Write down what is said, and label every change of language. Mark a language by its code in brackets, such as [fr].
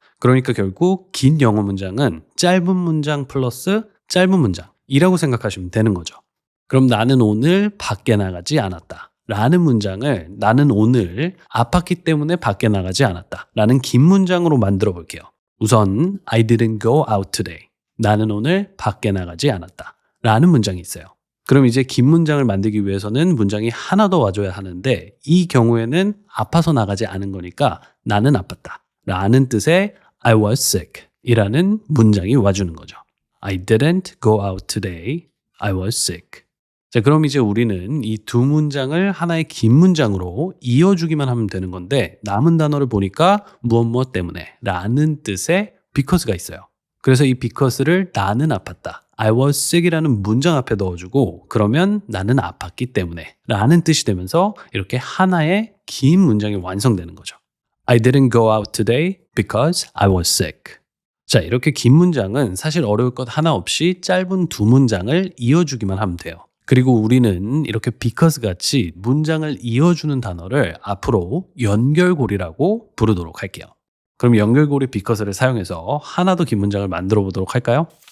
[ko] 그러니까 결국 긴 영어 문장은 짧은 문장 플러스 짧은 문장이라고 생각하시면 되는 거죠. 그럼 나는 오늘 밖에 나가지 않았다 라는 문장을 나는 오늘 아팠기 때문에 밖에 나가지 않았다 라는 긴 문장으로 만들어 볼게요. 우선 [en] I didn't go out today. [ko] 나는 오늘 밖에 나가지 않았다 라는 문장이 있어요. 그럼 이제 긴 문장을 만들기 위해서는 문장이 하나 더 와줘야 하는데 이 경우에는 아파서 나가지 않은 거니까 나는 아팠다 라는 뜻의 [en] I was sick [ko] 이라는 문장이 와주는 거죠. [en] I didn't go out today. I was sick. [ko] 자, 그럼 이제 우리는 이 두 문장을 하나의 긴 문장으로 이어주기만 하면 되는 건데 남은 단어를 보니까 무엇 때문에 라는 뜻의 because가 있어요. 그래서 이 because를 나는 아팠다. [en] I was sick [ko] 이라는 문장 앞에 넣어주고 그러면 나는 아팠기 때문에 라는 뜻이 되면서 이렇게 하나의 긴 문장이 완성되는 거죠. [en] I didn't go out today because I was sick. [ko] 자, 이렇게 긴 문장은 사실 어려울 것 하나 없이 짧은 두 문장을 이어주기만 하면 돼요. 그리고 우리는 이렇게 because 같이 문장을 이어주는 단어를 앞으로 연결고리라고 부르도록 할게요. 그럼 연결고리 because를 사용해서 하나 더 긴 문장을 만들어 보도록 할까요?